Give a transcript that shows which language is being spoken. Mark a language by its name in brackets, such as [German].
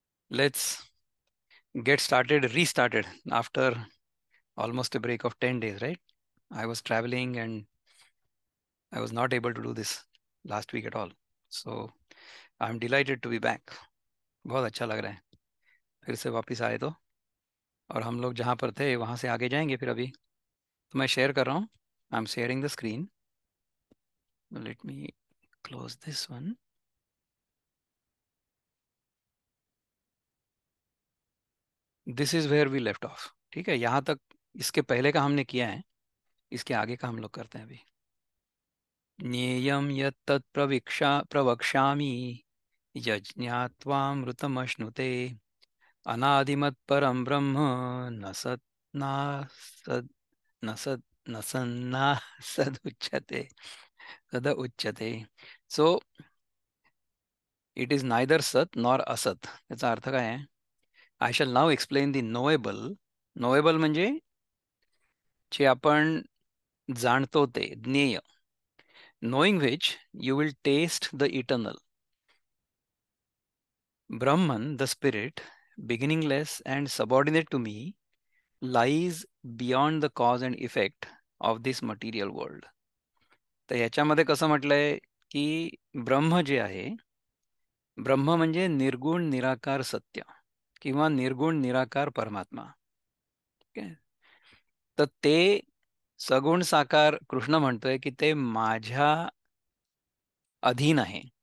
[English] Let's get restarted after almost a break of 10 days, right? I was traveling and I was not able to do this last week at all. So I'm delighted to be back. [Hindi] बहुत अच्छा लग रहा है फिर से वापस आए तो. और हम लोग जहाँ पर थे वहाँ से आगे जाएंगे फिर अभी. तो मैं शेयर कर रहा हूँ. [English] I am sharing the screen. Let me close this one. This is where we left off. [Hindi] ठीक है, यहाँ तक इसके पहले का हमने किया है. इसके आगे का हम लोग करते हैं अभी. [Sanskrit] ज्ञेयं यत्तत् प्रवक्ष्यामि यज्ञात्वामृतमश्नुते अनादिमत्परं ब्रह्म न सत् नासद् न सद् न सन्ना सदुच्यते सद उच्यते. [English] So it is neither सत nor असत. [Marathi] याचा अर्थ काय आहे? [English] I shall now explain the knowable. [Marathi] Knowable म्हणजे जे आपण जाणतो ते ज्ञेय. [English] knowing which you will taste the eternal. Brahman, the spirit, beginningless and subordinate to me, lies beyond the cause and effect of this material world. [Marathi] तर ह्याच्यामध्ये कसं म्हटलंय की ब्रह्म जे आहे, ब्रह्म म्हणजे निर्गुण निराकार सत्य किंवा निर्गुण निराकार परमात्मा. ठीक आहे. तर ते सगुण साकार कृष्ण म्हणतोय की ते माझ्या अधीन आहे.